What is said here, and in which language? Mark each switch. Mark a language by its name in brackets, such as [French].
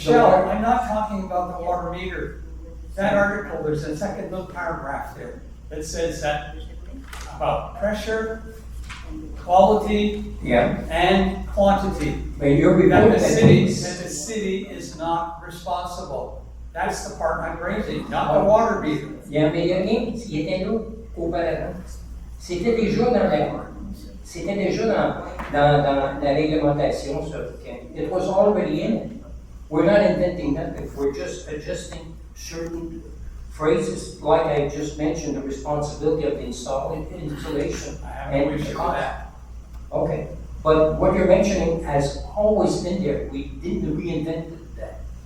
[English] Shell, I'm not talking about the water meter. That article, there's a second little paragraph there that says that about pressure, quality, and quantity. But you're That reporting the city is not responsible. That's the part I'm raising, not the water meter. [French] Il y a rien qui était là auparavant. C'était déjà dans la réglementation, ça. [English] It was already in it. We're not inventing nothing. We're just adjusting certain phrases, like I just mentioned, the responsibility of the installation. I have no issue with that. Okay, but what you're mentioning has always been there. We didn't reinvent that.